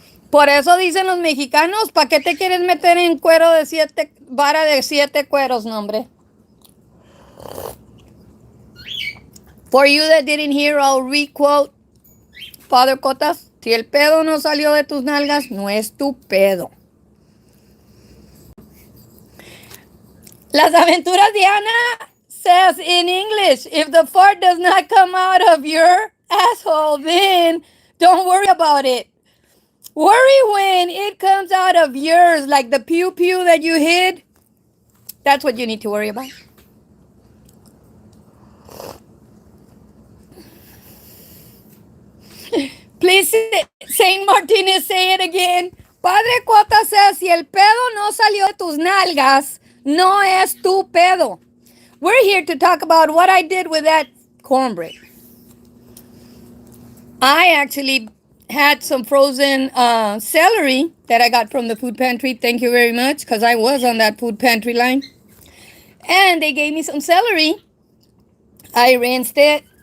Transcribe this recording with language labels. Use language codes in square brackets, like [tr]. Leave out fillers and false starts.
[es] Por eso dicen los mexicanos, ¿para qué te quieres meter en cuero de vara de 7 cueros, no, hombre? [en] For you that didn't hear, I'll re-quote Father Cotas. [es] Si el pedo no salió de tus nalgas, no es tu pedo. [en] Las Aventuras de Ana says in English, if the fart does not come out of your asshole, then don't worry about it. Worry when it comes out of yours, like the pew-pew that you hid. That's what you need to worry about. Please, Saint Martinez, say it again. [es] Padre Cuota says, si el pedo no salió de tus nalgas, no es tu pedo. [en] We're here to talk about what I did with that cornbread. I actually had some frozen celery that I got from the food pantry. Thank you very much, because I was on that food pantry line. And they gave me some celery. I rinsed it.